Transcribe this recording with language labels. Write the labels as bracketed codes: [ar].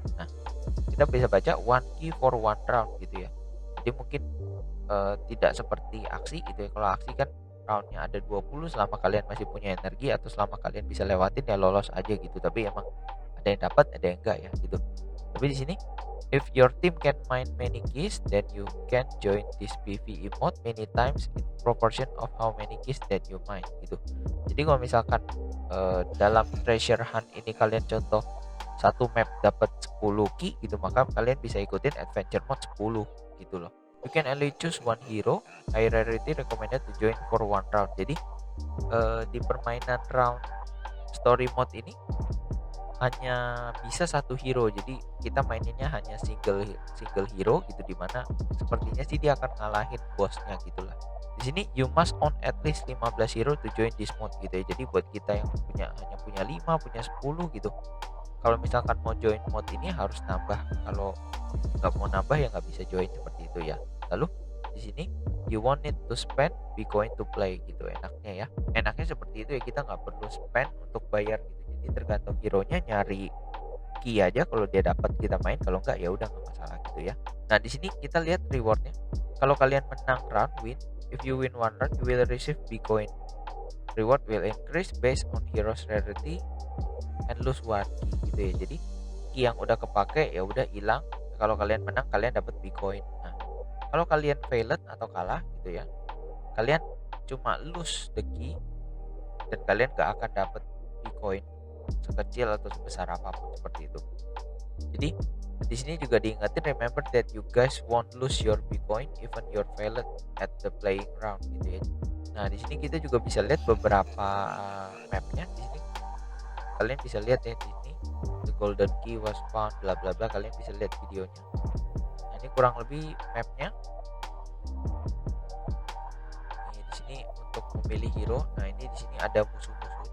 [id] Nah, kita bisa baca [en] one key for one round [id] gitu ya. Jadi mungkin tidak seperti aksi gitu ya. Kalau aksi kan roundnya ada 20, selama kalian masih punya energi atau selama kalian bisa lewatin ya lolos aja gitu. Tapi emang ada yang dapat, ada yang enggak ya gitu. Tapi di sini [en] if your team can mine many keys, then you can join this PvE mode many times in proportion of how many keys that you mine [id] gitu. Jadi kalau misalkan dalam treasure hunt ini kalian contoh satu map dapat 10 key gitu, maka kalian bisa ikutin adventure mode 10 gitu loh. [en] You can only choose one hero. High rarity recommended to join for one round. [id] Jadi di permainan round story mode ini hanya bisa satu hero. Jadi kita maininnya hanya single hero gitu, dimana sepertinya sih dia akan ngalahin bosnya gitulah. Di sini [en] you must own at least 15 hero to join this mode [id] gitu ya. Jadi buat kita yang hanya punya 5, punya 10 gitu, kalau misalkan mau join mode ini harus nambah. Kalau nggak mau nambah ya nggak bisa join seperti itu ya. Lalu di sini [en] you won't need to spend Bitcoin to play [id] gitu enaknya ya. Enaknya seperti itu ya, kita nggak perlu spend untuk bayar gitu. Jadi tergantung hero-nya, nyari key aja, kalau dia dapat kita main, kalau nggak ya udah nggak masalah gitu ya. Nah, di sini kita lihat rewardnya. Kalau kalian menang [en] round win, if you win one round you will receive Bitcoin. Reward will increase based on hero's rarity and lose one key [id] gitu ya. Jadi key yang udah kepake ya udah hilang. Kalau kalian menang kalian dapat Bitcoin. Nah, kalau kalian failed atau kalah gitu ya, kalian cuma [en] lose the key [id] dan kalian gak akan dapat Bitcoin sekecil atau sebesar apapun seperti itu. Jadi di sini juga diingetin, [en] remember that you guys won't lose your Bitcoin even your failed at the playing round [id] gitu ya. Nah, di sini kita juga bisa lihat beberapa mapnya. Di sini kalian bisa lihat ya, di sini [en] the golden key was found bla bla [id] bla, kalian bisa lihat videonya. Nah, ini kurang lebih mapnya. Ini di sini untuk memilih hero. Nah, ini di sini ada musuh-musuhnya